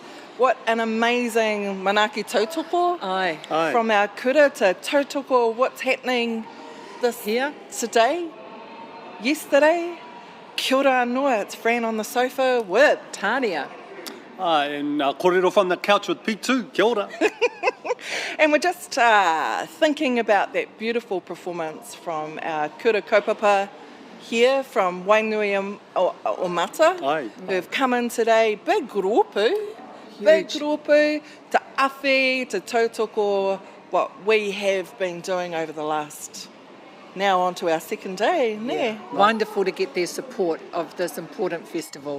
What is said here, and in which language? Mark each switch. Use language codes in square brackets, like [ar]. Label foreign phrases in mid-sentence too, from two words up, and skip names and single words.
[en] What an amazing [mi] manaki tautoko. [en] Aye. Aye. From our kura to tautoko, what's happening this Here. today, yesterday. [mi] Kia ora anō, [en] it's Fran on the sofa with Tania. And kōrero from the couch with Pete too. [mi] Kia ora. [en] And we're just thinking about that beautiful performance from our [mi] kura kaupapa [en] here from Wainui o Mata, Aye. who've come in today. Big rōpū, big rōpū, to awhi, to tautoko, what we have been doing over the last, now on to our second day. Yeah. Wonderful to get their support of this important festival.